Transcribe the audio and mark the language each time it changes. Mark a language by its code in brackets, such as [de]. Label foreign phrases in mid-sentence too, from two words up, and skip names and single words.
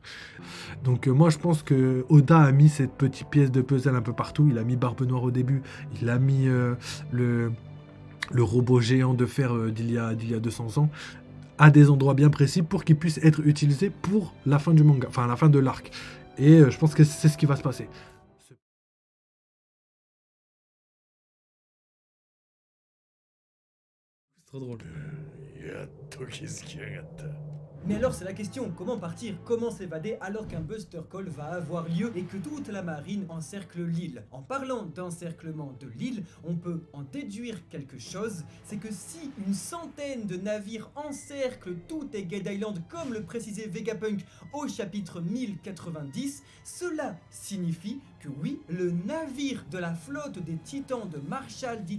[fr] Donc moi je pense que Oda a mis cette petite pièce de puzzle un peu partout, il a mis Barbe Noire au début, il a mis le, le robot géant de fer d'il y a 200 ans, à des endroits bien précis pour qu'il puisse être utilisé pour la fin du manga, enfin la fin de l'arc. Et je pense que c'est ce qui va se passer. C'est trop drôle. [ja] やっと気づきやがった。 [fr] Mais alors c'est la question, comment partir, comment s'évader alors qu'un Buster Call va avoir lieu et que toute la marine encercle l'île. En parlant d'encerclement de l'île, on peut en déduire quelque chose, c'est que si une centaine de navires encerclent tout Egghead Island comme le précisait Vegapunk au chapitre 1090, cela signifie que oui, le navire de la flotte des titans de Marshall D.